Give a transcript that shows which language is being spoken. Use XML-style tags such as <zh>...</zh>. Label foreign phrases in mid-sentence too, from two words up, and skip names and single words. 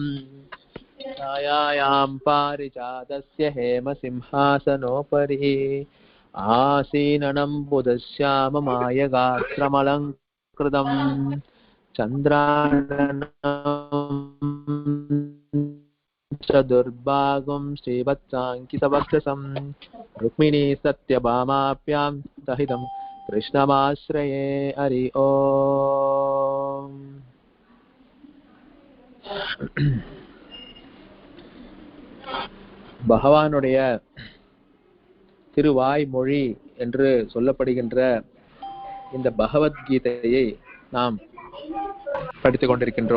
<sa>छायायां पारिजातस्य हेमसिंहासनोपरि आसीननं बुधश्याममायगात्रमलङ्कृतं चन्द्राननं चतुर्भागं श्रीवत्साङ्कितवक्षसं रुक्मिणी सत्यभामाभ्यां सहितं कृष्णमाश्रये हरि ओम्.</sa> <ta>பகவானுடைய திருவாய்மொழி என்று சொல்லப்படுகின்ற இந்த பகவத்கீதையை நாம் படித்துக் கொண்டிருக்கின்றோம்.</ta>